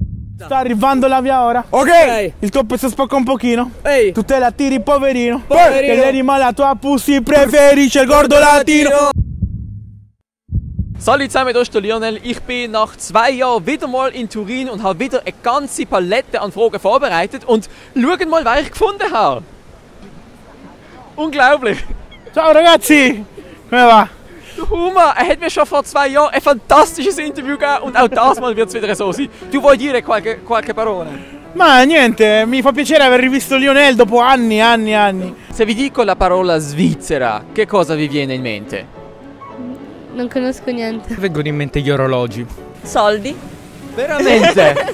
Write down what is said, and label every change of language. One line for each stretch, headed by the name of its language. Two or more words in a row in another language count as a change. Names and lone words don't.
Italian: Sta arrivando la via ora. Ok. Il tuo pezzo spacca un pochino. Ehi. Tu te la tiri poverino. Poverino. Che gli rimane la tua pussy preferisce il gordo latino.
German: Salut zusammen, hier ist der Lionel. Ich bin nach 2 Jahren wieder mal in Turin und habe wieder eine ganze Palette an Fragen vorbereitet. Und schaut mal, was ich gefunden habe. Unglaublich.
Italian: Ciao ragazzi. Come va?
German: Der Huma, hat mir schon vor 2 Jahren ein fantastisches Interview gegeben und auch das Mal wird es wieder so sein.
Italian: Du vuoi dire qualche parola? Ma niente, mi fa piacere aver rivisto Lionel dopo anni. Se vi dico la parola Svizzera, che cosa vi viene in mente? Non conosco niente. Vengono in mente gli orologi. Soldi. Veramente?